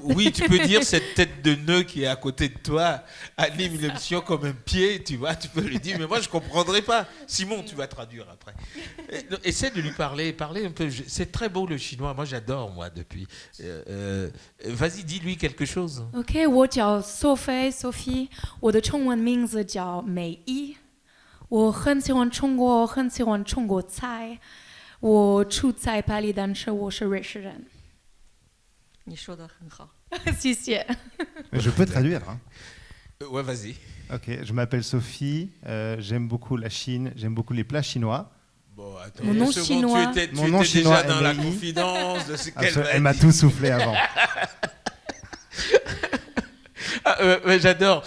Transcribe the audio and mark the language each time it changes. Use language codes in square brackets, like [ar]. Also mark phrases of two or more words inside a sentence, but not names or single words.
[fr] Oui, tu peux dire cette tête de nœud qui est à côté de toi anime une émission comme un pied, tu vois. Tu peux lui dire, mais moi, je comprendrai pas. Simon, tu vas traduire après. Essaie de lui parler un peu. C'est très beau le chinois. Moi, j'adore, depuis. Vas-y, dis-lui quelque chose. [zh] OK, 我叫 Sophie， 我的中文名字叫美一。我很喜欢中国，很喜欢中国菜。我住在巴黎，但是我是瑞士人。你说得很好。谢谢。 [fr] Je peux traduire. Hein. Ouais, vas-y. Ok, je m'appelle Sophie. J'aime beaucoup la Chine. J'aime beaucoup les plats chinois. Bon, attends, mon nom chinois. Tu étais chinois, déjà dans la Amélie. confidence de ce qu'elle Elle m'a tout soufflé avant. J'adore.